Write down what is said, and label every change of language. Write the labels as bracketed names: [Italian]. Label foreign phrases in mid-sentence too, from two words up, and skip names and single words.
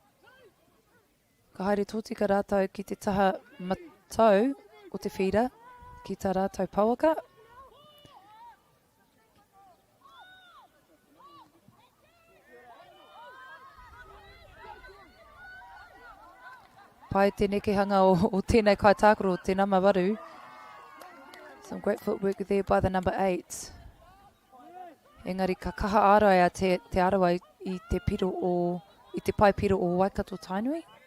[Māori] Ka haere tōtika rātou ki te taha matau o te whira. ki tā rātou pauaka. Pai te nekehanga o tēnei kaitākaro, te nama waru. [English] Some great footwork there by the number 8. [Māori] Engari ka kaha ārai a te Arawa i te piro o, i te pai piro o Waikato Tainui.